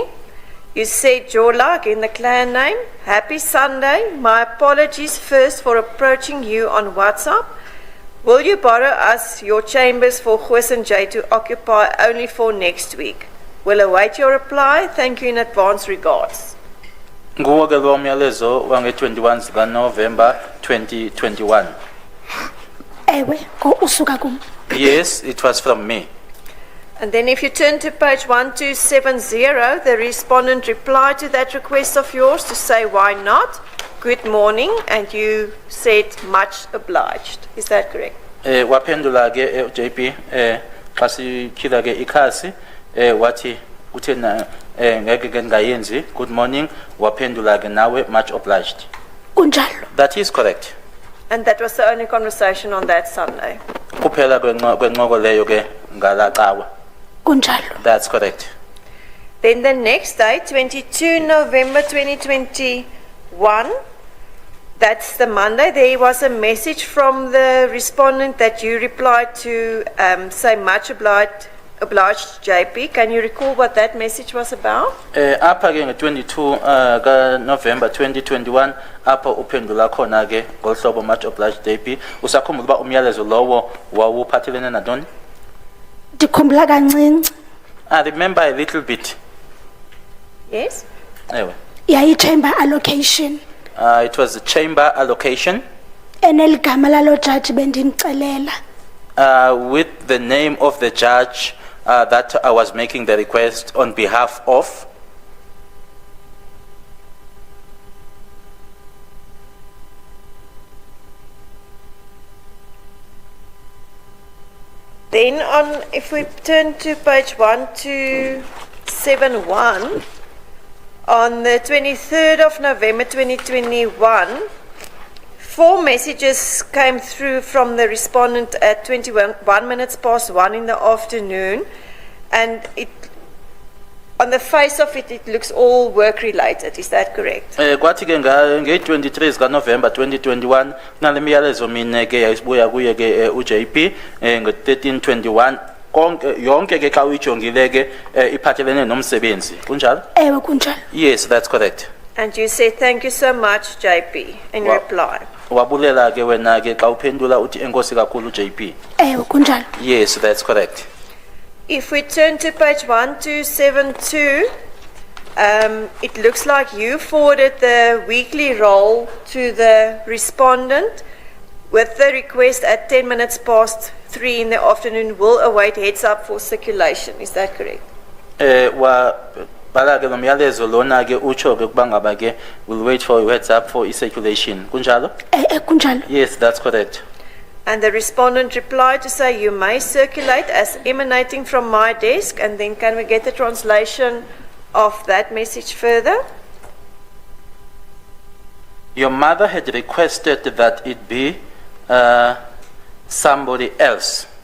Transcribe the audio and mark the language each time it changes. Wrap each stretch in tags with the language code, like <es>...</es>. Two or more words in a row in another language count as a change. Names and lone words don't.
<en>You said, Jola, again the clan name, happy Sunday. My apologies first for approaching you on WhatsApp. Will you borrow us your chambers for Goos and Jay to occupy only for next week? We'll await your reply. Thank you in advance. Regards.</en> <xh>Nguwo ke lo myalezo wange 21 zika November 2021. Ewe, ko usuka kum.</xh> <en>Yes, it was from me. And then if you turn to page 1270, the respondent replied to that request of yours to say why not. Good morning, and you said much obliged. Is that correct?</en> <xh>Waphendula ke JP xa sikhila ke ikhasi wathi uthena ngeke ke ngayenzi</xh> <en>good morning</en> <xh>waphendula ke nawe</xh> <en>much obliged.</en> <xh>Kunjalo.</xh> <en>That is correct. And that was the only conversation on that Sunday.</en> <xh>Kuphela kwenqoko leyo ke ngalacawa. Kunjalo.</xh> <en>That's correct. Then the next day, 22 November 2021, that's the Monday, there was a message from the respondent that you replied to say much obliged JP. Can you recall what that message was about?</en> <xh>Apha ke nge-22 ka November 2021 apha uphendula khona ke ngolhlobo</xh> <en>much obliged</en> <xh>JP. Usakhumbula uba umyalezo lowo wawuphathelene nantoni? Ndikhumbula kancinci.</xh> <en>I remember a little bit. Yes?</en> <xh>Ewe. Yayi-chamber allocation.</xh> <en>It was a chamber allocation.</en> <xh>Eneligama lalo judge bendimcelela.</xh> <en>With the name of the judge that I was making the request on behalf of. Then if we turn to page 1271, on the 23rd of November 2021, 4 messages came through from the respondent at 1:21 in the afternoon, and on the face of it, it looks all work related. Is that correct?</en> <xh>Kwathi ke nge-23 zika November 2021 nale miyalezo mine ke yasibuya kuye ke uJP nge-1321 konke yonke ke xa uyijongile ke iphathelene nomsebenzi kunjalo? Ewe kunjalo.</xh> <en>Yes, that's correct. And you say thank you so much, JP, in reply.</en> <xh>Wabulela ke wena ke xa uphendula uthi enkosi kakhulu JP. Ewe kunjalo.</xh> <en>Yes, that's correct. If we turn to page 1272, it looks like you forwarded the weekly roll to the respondent with the request at 3:10 in the afternoon will await heads up for circulation. Is that correct?</en> <xh>Bala ke nomyalezo lona ke utsho ke kuba ngaba ke</xh> <en>will wait for heads up for circulation</en> <xh>kunjalo? Kunjalo.</xh> <en>Yes, that's correct. And the respondent replied to say you may circulate as emanating from my desk, and then can we get the translation of that message further? Your mother had requested that it be somebody else.</en>